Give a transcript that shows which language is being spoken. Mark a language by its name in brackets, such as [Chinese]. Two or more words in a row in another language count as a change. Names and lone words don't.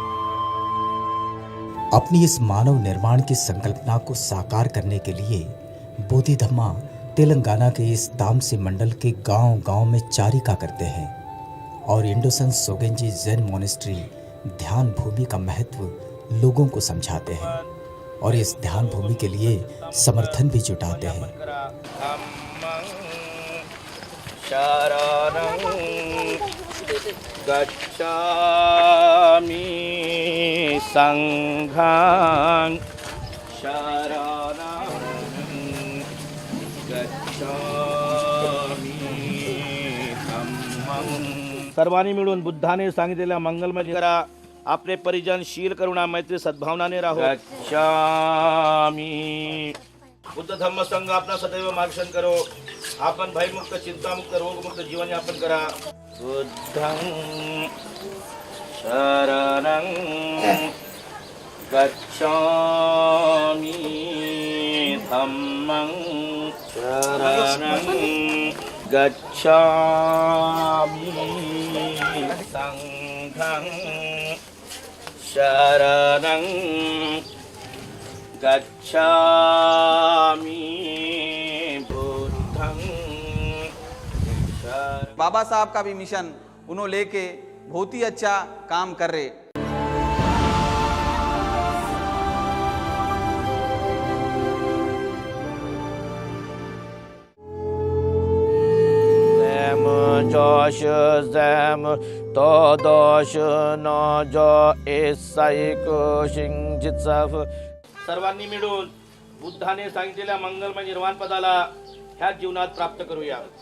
[Hindi] अपनी इस मानव निर्माण की संकल्पना को साकार करने के लिए बोधि धम्मा तेलंगाना के इस तामसी मंडल के गांव-गांव में चारिका करते हैं और इंडोसन सोगेंजी ज़ेन मोनेस्ट्री ध्यान भूमि का महत्व लोगों को समझाते हैं और इस ध्यान भूमि के लिए समर्थन भी जुटाते हैं। [Pali] शरणं गच्छामि संघं शरणं गच्छामि धम्मं। [Marathi] सर्वांनी मिळून बुद्धाने सांगितलेल्या मंगलमय करा, आपले परिजन शील करुणा मैत्री सद्भावनाने राहो। गच्छामि बुद्ध धम्म संघ आपला सदैव मार्गदर्शन करो, आपण भयमुक्त चिंतामुक्त रोगमुक्त जीवन यापन करा। [Pali] बुद्धं शरणं गच्छामि धम्मं शरणं गच्छामि संघं शरणं गच्छामि बुद्धं शरणं। [Hindi] बाबा साहब का भी मिशन उन्होंने लेके बहुत ही अच्छा काम कर रहे। Josh them to dosh no jo esaiko शिंजित्साफ। [Marathi] सर्वांनी मिळून बुद्धाने सांगितलेल्या मंगलमय निर्वाण पदाला ह्या जीवनात प्राप्त करूया।